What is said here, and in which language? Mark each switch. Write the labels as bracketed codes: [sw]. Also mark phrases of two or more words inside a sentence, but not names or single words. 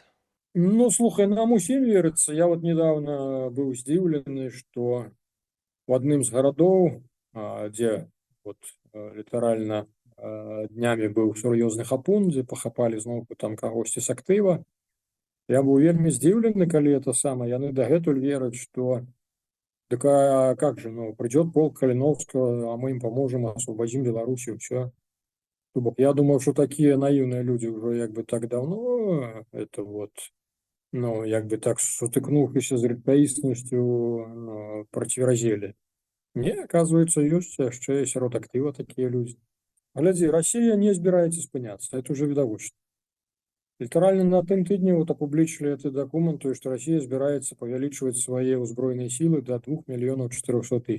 [be] Ну, слухай, нам усім верыцца. Я вот недавно быў здзіўлены, што в адным з гарадоў, дзе вот літаральна днямі быў сур'ёзны хапун, дзе пахапалі зноўку там кагосьці з актыва. Я быў вельмі здзіўлены, калі это самае, яны дагэтуль вераць, што [ru] так а как же, ну, придет полк Калиновского, а мы им поможем, освободим Белоруссию, все. Я думаю, что такие наивные люди уже [be] як бы так [ru] давно это вот, [be] ну, як бы так сутыкнувшись з рэчаіснасцю, ну, процверазелі. Не, оказывается, ёсць яшчэ сярод актыва такія людзі. Глядзі, Россия не збіраецца спыняцца, [ru] это уже [be] відавочна. Літаральна на тым тыдні вот апублічылі гэты дакумент, што Расія збіраецца павялічваць свае ўзброеныя сілы да 2 400 000.